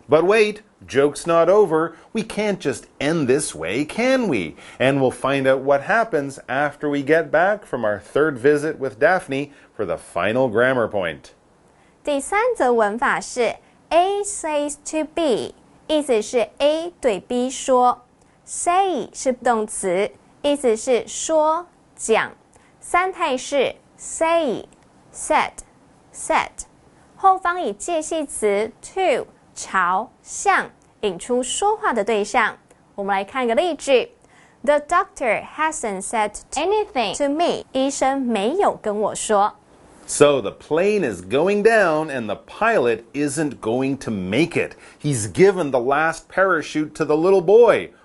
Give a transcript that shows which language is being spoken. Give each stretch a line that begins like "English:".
English: But wait, joke's not over. We can't just end this way, can we? And we'll find out what happens after we get back from our 3rd visit with Daphne for the final grammar point.
Chinese: 第3则文法是
English: A says to B，
Chinese: 意思是 A 对 B 说。 Say 是动词，意思是说、讲。 3态是 say、said、said。后方以介系词 to 朝、向引出说话的对象。我们来看个例句 ：
English: The doctor hasn't said anything to me。
Chinese: 医生没有跟我说。
English: So the plane is going down and the pilot isn't going to make it. He's given the last parachute to the little boy.